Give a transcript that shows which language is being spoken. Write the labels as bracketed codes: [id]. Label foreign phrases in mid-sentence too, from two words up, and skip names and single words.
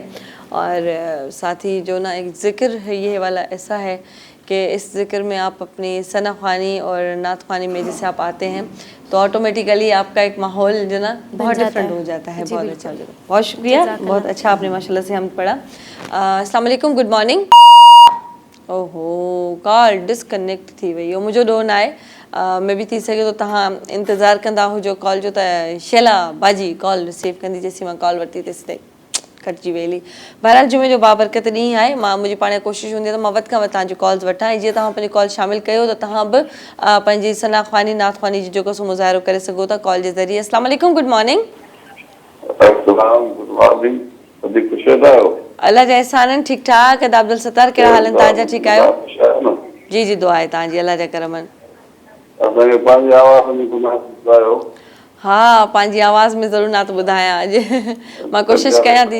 [ur] اور ساتھ ہی جو نا ایک ذکر ہے یہ والا ایسا ہے کہ اس ذکر میں آپ اپنی ثنا خوانی اور نعت خوانی میں جیسے آپ آتے ہیں تو آٹومیٹکلی آپ کا ایک ماحول جو نا بہت ڈفرنٹ ہو جاتا ہے. بہت اچھا، بہت شکریہ، بہت اچھا آپ نے ماشاءاللہ سے ہم پڑھا. [ar] السلام علیکم, [en] good morning. [sd] ओहो, कॉल डिस्कनेक्ट थी वई, मुझो ॾोह न आहे। मैं भी थी सके तो तहां इंतज़ार कंदा हुजो कॉल जो, त शैला बाजी कॉल रिसीव कंदी, जेसीं मां कॉल वरिती तेसि ताईं कटिजी वेली। बहरहाल जुमे जो बाबरकत ॾींहुं आहे, मां मुंहिंजी पाण कोशिशि हूंदी आहे त मां वधि खां वधि तव्हांजो कॉल्स वठां, ऐं जीअं तव्हां पंहिंजी कॉल शामिलु कयो त तव्हां बि पंहिंजी सना ख़्वानी नात ख़्वानी जी जेको सो मुज़ाहिरो करे सघो था कॉल जे ज़रिए। [ar] السلام علیکم, [en] good morning. good morning, [sd] वधीक ख़ुशि आहियो? अल्लाह जा एहसाननि, ठीकु ठाक। अदा अब्दुल सत्तार, कहिड़ा हाल आहिनि तव्हांजा? ठीकु आहियो? जी जी, दुआ आहे तव्हांजी, अल्लाह जा करमनि। असांखे पंहिंजी आवाज़ में ॿुधायो। हाँ, पंहिंजी आवाज़ में ज़रूरु नात ॿुधायां अॼु। मां कोशिशि कयां थी।